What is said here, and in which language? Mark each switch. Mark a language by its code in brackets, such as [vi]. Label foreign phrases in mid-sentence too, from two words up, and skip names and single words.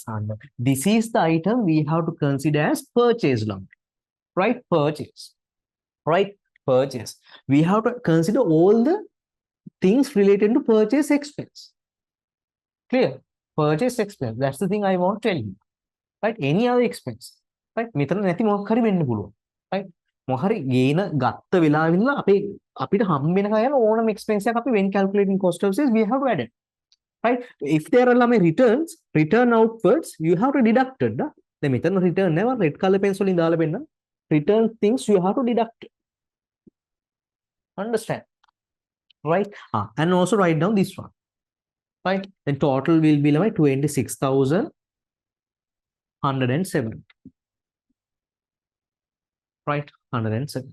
[en] And this is the item we have to consider as purchase lump, right? Purchase, right? Purchase. We have to consider all the things related to purchase expense. Clear? Purchase expense. That's the thing I want to tell you. Right? Any other expense. Right? [si] මෙතන නැති මොකක් හරි වෙන්න පුළුවන්. Right? මොකක් හරි ගේන ගත්ත වෙලාවෙ ඉඳලා අපිට හම් වෙන කයන ඕනම expense එකක් අපි [en] when calculating cost of sales we have to add it. Right? If there are ළමයි return outwards, you have to deduct it. [si] දැන් මෙතන return නේවා red color pencil වලින් දාලා පෙන්නන. [en] Return things you have to deduct. Understand? Right? And also write down this one. Right? Then total will be like 26,107. Right? 107.